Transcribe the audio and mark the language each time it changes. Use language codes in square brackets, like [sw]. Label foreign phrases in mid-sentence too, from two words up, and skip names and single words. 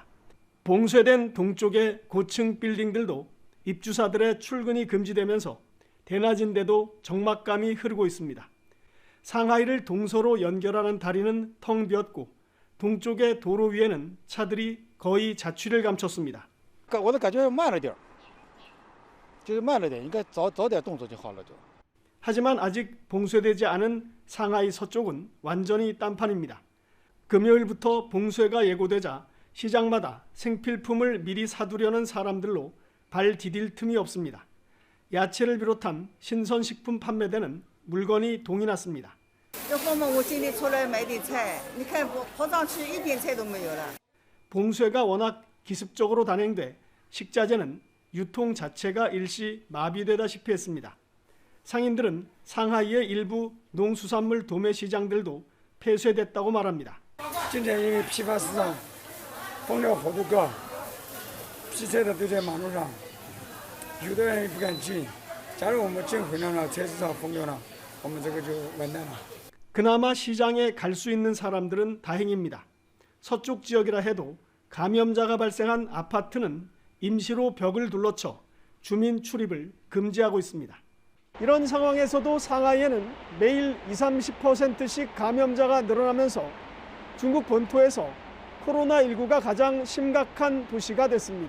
[ko] 봉쇄된 동쪽의 고층 빌딩들도 입주사들의 출근이 금지되면서 대낮인데도 적막감이 흐르고 있습니다. 상하이를 동서로 연결하는 다리는 텅 비었고 동쪽의 도로 위에는 차들이 거의 자취를 감췄습니다. [zh] 我的感觉慢了点，就是慢了点，应该早点动作就好了就。 [ko] 하지만 아직 봉쇄되지 않은 상하이 서쪽은 완전히 딴판입니다. 금요일부터 봉쇄가 예고되자 시장마다 생필품을 미리 사두려는 사람들로 발 디딜 틈이 없습니다. 야채를 비롯한 신선식품 판매대는 물건이 동이 났습니다. [zh] 这后面我今天出来买点菜，你看跑上去一点菜都没有了。 [ko] 봉쇄가 워낙 기습적으로 단행돼 식자재는 유통 자체가 일시 마비되다시피 했습니다. 상인들은 상하이의 일부 농수산물 도매 시장들도 폐쇄됐다고 말합니다. [zh] 今天因为批发市场放料好多个，批菜的都在马路上，有的人也不敢进。假如我们进回来了，菜市场封掉了，我们这个就完蛋了。 [ko] 그나마 시장에 갈 수 있는 사람들은 다행입니다. 서쪽 지역이라 해도 감염자가 발생한 아파트는 임시로 벽을 둘러쳐 주민 출입을 금지하고 있습니다. 이런 상황에서도 상하이에는 매일 20-30%씩 감염자가 늘어나면서 중국 본토에서 코로나19가 가장 심각한 도시가 됐습니다.